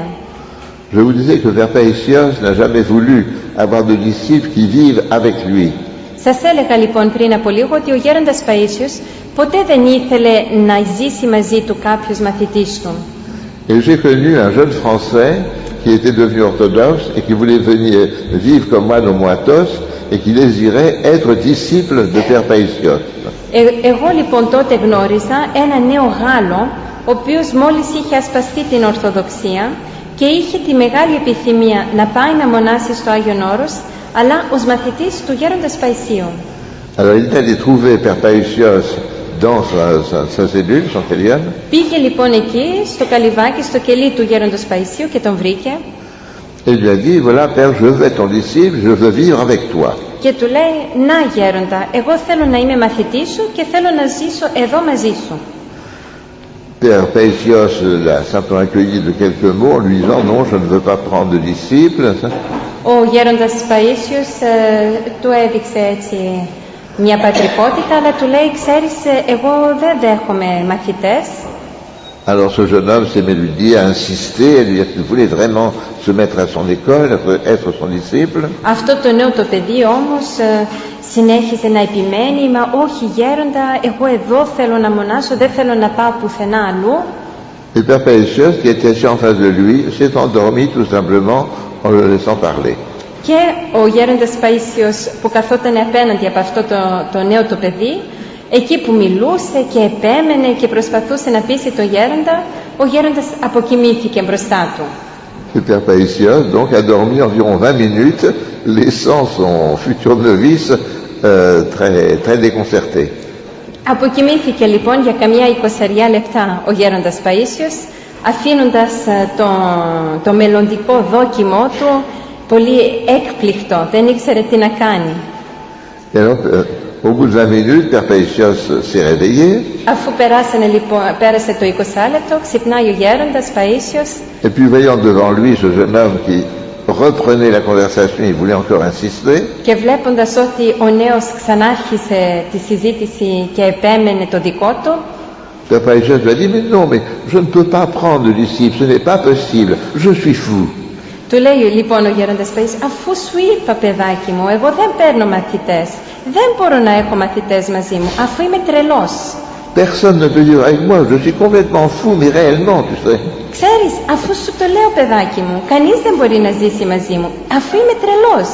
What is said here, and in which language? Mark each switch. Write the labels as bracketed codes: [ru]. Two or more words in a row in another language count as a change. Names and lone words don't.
[fr] Je vous disais que Père Païsios n'a jamais voulu avoir de disciples qui vivent avec lui. [el] Σας έλεγα λοιπόν πριν από λίγο ότι ο γέροντας Παΐσιος ποτέ δεν ήθελε να ζήσει μαζί του κάποιος μαθητής του. [fr] Et j'ai connu un jeune Français qui était devenu orthodoxe et qui voulait venir vivre comme moi au Mont Athos et qui désirait être disciple de Père Païsios. [el] Εγώ λοιπόν τότε γνώριζα ένα νέο Γάλλο, ο οποίος μόλις είχε ασπαστεί την Ορθοδοξία και είχε τη μεγάλη επιθυμία να πάει να μονάσει στο Άγιον Όρος, αλλά ως μαθητής του γέροντας Παϊσίου. [fr] Alors il est allé trouver Père Païsios dans sa cellule, son Kélion. [el] Πήγε λοιπόν εκεί, στο καλυβάκι, στο κελί του γέροντος Παϊσίου και τον βρήκε. [fr] Et il lui a dit, voilà Père, je veux être ton disciple, je veux vivre avec toi. [el] Και του λέει, να γέροντα, εγώ θέλω να είμαι μαθητής σου και θέλω να ζήσω εδώ μαζί σου. [fr] Père Païsios l'a simplement accueilli de quelques mots en lui disant, non, je ne veux pas prendre de disciples. [el] Ο γέροντας Παΐσιος του έδειξε έτσι μια πατρικότητα, αλλά του λέει, ξέρεις, εγώ δεν δέχομαι μαθητές. [fr] Alors ce jeune homme s'est lui dit, a insisté, à lui dire qu'il voulait vraiment se mettre à son école, être son disciple. [el] Αυτό το νέο το παιδί όμως συνέχισε να επιμένει, μα όχι γέροντα, εγώ εδώ θέλω να μονάσω, δεν θέλω να πάω πουθενά αλλού. [fr] Et Père Païsios, qui était assis en face de lui, s'est endormi tout simplement en le laissant parler. [el] Και ο γέροντας Παΐσιος που καθόταν απέναντι από αυτό το νέο το παιδί, εκεί που μιλούσε και επέμενε και προσπαθούσε να πείσει το γέροντα, ο γέροντας αποκοιμήθηκε μπροστά του. [fr] Le Père Païsios donc a dormi environ 20 minutes, laissant son futur novice très déconcerté. [el] Αποκοιμήθηκε λοιπόν για καμιά 20 λεπτά ο γέροντας Παΐσιος, αφήνοντας το μελλοντικό δόκιμό του πολύ έκπληκτο, δεν ήξερε τι να κάνει. [fr] Et alors, au bout de 20 minutes, Père Païsios s'est réveillé. [el] Αφού πέρασε το 20 λεπτό, ξυπνάει ο γέροντας Παΐσιος. [fr] Et puis voyant devant lui ce jeune homme qui reprenait la conversation, il voulait encore insister. [el] Και βλέποντας ότι ο νέος ξανάρχισε τη συζήτηση και επέμενε το δικό του, [fr] Père Païsios lui a dit, mais non, mais je ne peux pas prendre de disciples, ce n'est pas possible, je suis fou. [el] Του λέει λοιπόν ο γέροντας Παΐσιος, αφού σου είπα παιδάκι μου, εγώ δεν παίρνω μαθητές, δεν μπορώ να έχω μαθητές μαζί μου, αφού είμαι τρελός. [fr] Personne ne peut vivre avec moi, je suis complètement fou, mais réellement, tu sais. [el] Ξέρεις, αφού σου το λέω παιδάκι μου, κανείς δεν μπορεί να ζήσει μαζί μου, αφού είμαι τρελός.